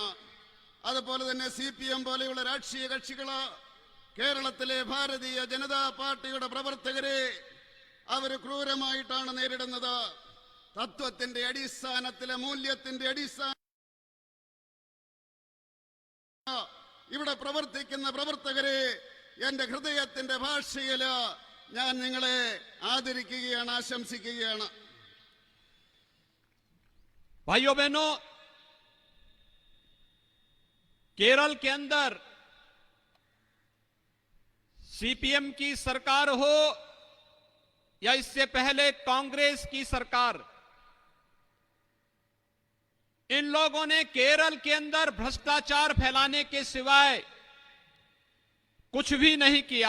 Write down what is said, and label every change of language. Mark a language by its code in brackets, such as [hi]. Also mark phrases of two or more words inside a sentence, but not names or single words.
[ml] അതുപോലെ തന്നെ CPM പോലെയുള്ള രാഷ്ട്രീയ കക്ഷികള് കേരളത്തിലെ ഭാരതീയ ജനതാ പാർട്ടിയുടെ പ്രവർത്തകരെ അവർ ക്രൂരമായിട്ടാണ് നേരിടുന്നത്. തത്വത്തിന്റെ അടിസ്ഥാനത്തിലെ, മൂല്യത്തിന്റെ അടിസ്ഥാന ഇവിടെ പ്രവർത്തിക്കുന്ന പ്രവർത്തകരെ എന്റെ ഹൃദയത്തിന്റെ ഭാഷയില് ഞാൻ നിങ്ങളെ ആദരിക്കുകയാണ്, ആശംസിക്കുകയാണ്. [hi] भाइयों बहनों, केरल के अंदर सीपीएम की सरकार हो या इससे पहले कांग्रेस की सरकार, इन लोगों ने केरल के अंदर भ्रष्टाचार फैलाने के सिवाय कुछ भी नहीं किया.